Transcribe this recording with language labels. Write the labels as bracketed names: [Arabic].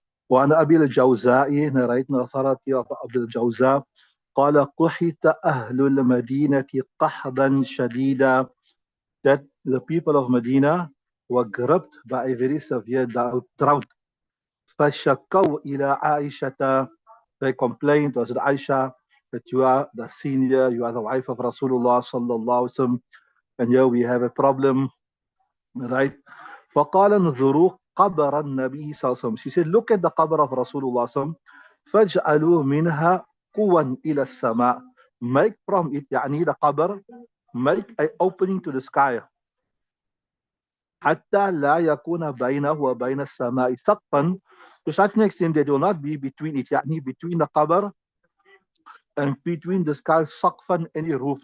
[Arabic] وعن أبي الجوزاء [English] narrate an authority of Abu al-Jawza [Arabic] قال قحط أهل المدينة قحطا شديدا, [English] that the people of Medina were gripped by a very severe drought. [Arabic] فشكوا إلى عائشة, [English] they complained to Aisha that you are the senior, you are the wife of Rasulullah sallallahu alaihi wasallam, and here we have a problem, right? [Arabic] فقال انظروا قبر النبي صلى الله عليه وسلم. [English] She said, look at the qabr of Rasulullah صلى الله عليه وسلم. [Arabic] فاجعلوا منها قوا إلى السماء. [English] Make from it, يعني the qabr, make an opening to the sky. [Arabic] حتى لا يكون بينه وبين السماء سقفا, [English] to such an extent that will not be between it, يعني between the qabr and between the sky, saqfan, any roof.